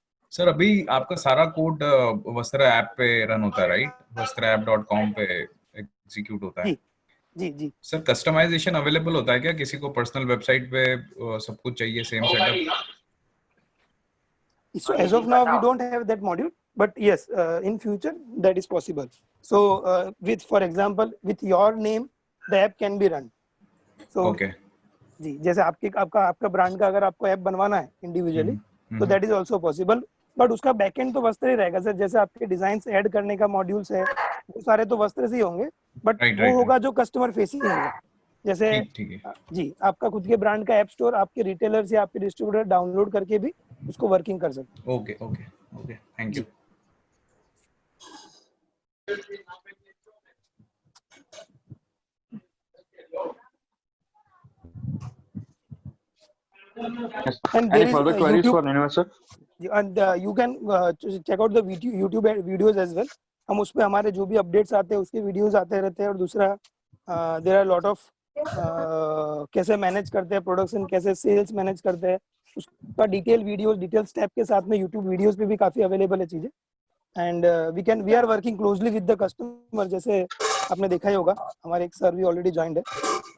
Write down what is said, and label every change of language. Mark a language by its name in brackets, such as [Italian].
[Hindi] Sir अभी आपका सारा कोड वस्त्रा ऐप पे रन होता है, राइट? wastraapp.com पे एग्जीक्यूट होता है। जी जी। सर कस्टमाइजेशन अवेलेबल होता है क्या? किसी को पर्सनल वेबसाइट पे सब कुछ चाहिए same setup? [English] So as of now we don't have that module, but yes, in future that is possible. So with, for example, with your name the app can be run. So Okay. [Hindi] जी, जैसे आपका brand का अगर आपको app बनवाना है individually तो [English] that is also possible, [Hindi] but उसका backend तो वस्त्र ही रहेगा सर। जैसे आपके डिजाइन्स ऐड करने का मॉड्यूल्स है वो सारे तो वस्त्र से ही होंगे, बट वो होगा जो कस्टमर फेसिंग होगा। जैसे ठीक है। जी, आपका खुद के ब्रांड का ऐप स्टोर आपके रिटेलर्स या आपके डिस्ट्रीब्यूटर डाउनलोड करके भी उसको वर्किंग कर सकते हैं। [English] Okay okay okay, thank you. And Any further queries for Nirmal sir? And you can check out the YouTube videos as well. [Hindi] हम उस पे हमारे जो भी अपडेट्स आते हैं उसके वीडियोस आते रहते हैं। और दूसरा [English] there are lot of [Hindi] कैसे मैनेज करते हैं प्रोडक्शन, कैसे सेल्स मैनेज करते हैं, उसका डिटेल वीडियोस डिटेल स्टेप के साथ में यूट्यूब वीडियोस पे भी काफी अवेलेबल है चीजें। [English] And we are working closely with the customer. [Hindi] जैसे आपने देखा ही होगा हमारे एक सर भी ऑलरेडी ज्वाइंड है।